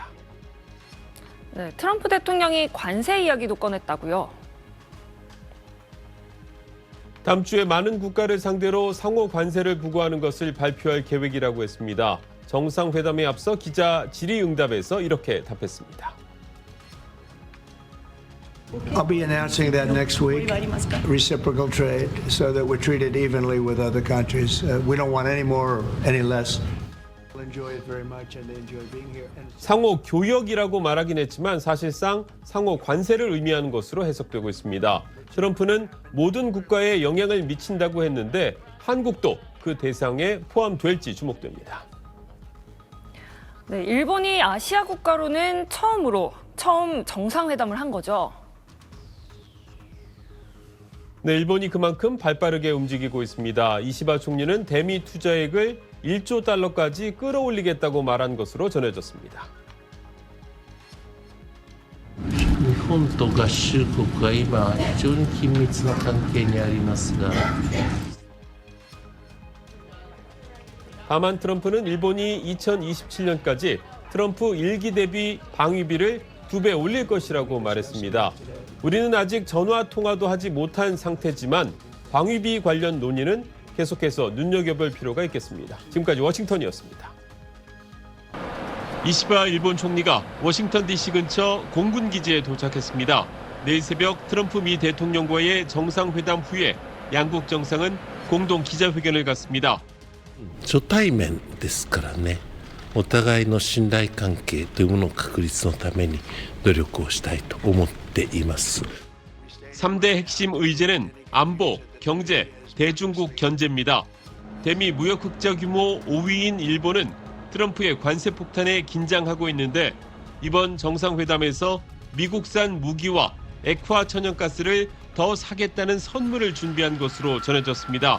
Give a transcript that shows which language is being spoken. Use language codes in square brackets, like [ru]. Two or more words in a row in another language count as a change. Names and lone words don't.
[ko] 네, 트럼프 대통령이 관세 이야기도 꺼냈다고요. 다음 주에 많은 국가를 상대로 상호 관세를 부과하는 것을 발표할 계획이라고 했습니다. 정상회담에 앞서 기자 질의응답에서 이렇게 답했습니다. [en] I'll be announcing that next week, reciprocal trade, so that we're treated evenly with other countries. We don't want any more or any less. We'll enjoy it very much and they enjoy being here. [ko] 상호 교역이라고 말하긴 했지만 사실상 상호 관세를 의미하는 것으로 해석되고 있습니다. 트럼프는 모든 국가에 영향을 미친다고 했는데 한국도 그 대상에 포함될지 주목됩니다. 네, 일본이 아시아 국가로는 처음 정상회담을 한 거죠. 네, 일본이 그만큼 발빠르게 움직이고 있습니다. 이시바 총리는 대미 투자액을 1조 달러까지 끌어올리겠다고 말한 것으로 전해졌습니다. [ja] 日本と合衆国は今非常に緊密な関係にありますが [ko] 다만 트럼프는 일본이 2027년까지 트럼프 1기 대비 방위비를 2배 올릴 것이라고 말했습니다. 우리는 아직 전화 통화도 하지 못한 상태지만 방위비 관련 논의는 계속해서 눈여겨볼 필요가 있겠습니다. 지금까지 워싱턴이었습니다. 이시바 일본 총리가 워싱턴 DC 근처 공군 기지에 도착했습니다. 내일 새벽 트럼프 미 대통령과의 정상회담 후에 양국 정상은 공동 기자회견을 갖습니다. [ja] 初対面ですからね、お互いの信頼関係というものの確立のために努力をしたいと思っています。 [ko] 3대 핵심 의제는 안보, 경제, 대중국 견제입니다. 대미 무역 흑자 규모 5위인 일본은 트럼프의 관세 폭탄에 긴장하고 있는데 이번 정상회담에서 미국산 무기와 액화 천연가스를 더 사겠다는 선물을 준비한 것으로 전해졌습니다.